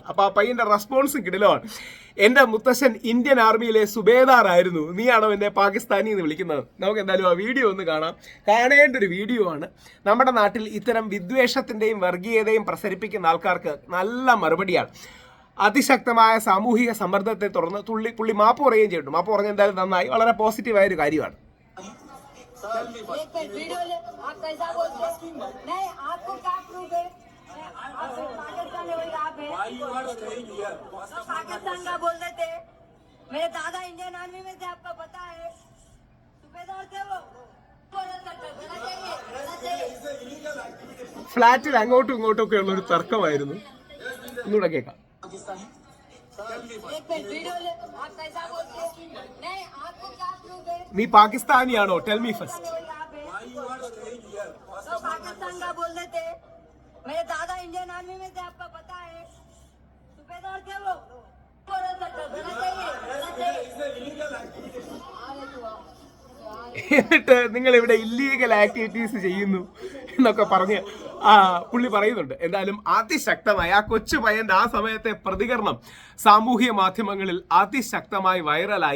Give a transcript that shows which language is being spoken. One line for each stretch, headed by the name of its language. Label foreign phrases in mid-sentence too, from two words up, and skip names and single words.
Malayalam: അപ്പോൾ ആ പയ്യന്റെ റെസ്പോൺസ് കിടലാണ്, എൻ്റെ മുത്തശ്ശൻ ഇന്ത്യൻ ആർമിയിലെ സുബേദാർ ആയിരുന്നു, നീയാണോ എന്നെ പാകിസ്ഥാനി എന്ന് വിളിക്കുന്നത്? നമുക്ക് എന്തായാലും ആ വീഡിയോ ഒന്ന് കാണാം. കാണേണ്ട ഒരു വീഡിയോ ആണ്. നമ്മുടെ നാട്ടിൽ ഇത്തരം വിദ്വേഷത്തിന്റെയും വർഗീയതയും പ്രസരിപ്പിക്കുന്ന ആൾക്കാർക്ക് നല്ല മറുപടിയാണ്. അതിശക്തമായ സാമൂഹിക സമ്മർദ്ദത്തെ തുടർന്ന് പുള്ളി മാപ്പ് പറയുകയും ചെയ്തിട്ടുണ്ട്. മാപ്പ് പറഞ്ഞ എന്തായാലും നന്നായി, വളരെ പോസിറ്റീവായ ഒരു കാര്യമാണ്.
Hindi: एक वीडियो ले, आप कैसा बोलते हैं? नहीं, आपको क्या प्रूफ है? आप पाकिस्तान में वही आप है। तो पाकिस्तान का बोल देते। मेरे दादा इंडियन आर्मी में थे, आपको पता है, सूबेदार थे वो।
Malayalam: ഫ്ലാറ്റിൽ അങ്ങോട്ടും ഇങ്ങോട്ടും ഒക്കെ ഉള്ള ഒരു തർക്കമായിരുന്നു. ഒന്നുകൂടെ കേൾക്കാം. നീ പാകിസ്ഥാനിയാണോ?
English: Tell me first.
Hindi: पाकिस्तान का बोल देते। मेरे दादा इंडियन आर्मी में थे, आपको पता है, सूबेदार थे वो।
Malayalam: എന്നിട്ട് നിങ്ങൾ ഇവിടെ
English: illegal activities
Malayalam: ചെയ്യുന്നു എന്നൊക്കെ പറഞ്ഞ് പുള്ളി പറയുന്നുണ്ട്. എന്തായാലും അതിശക്തമായി ആ കൊച്ചു പയ്യന്റെ ആ സമയത്തെ പ്രതികരണം സാമൂഹ്യ മാധ്യമങ്ങളിൽ അതിശക്തമായി വൈറലായി.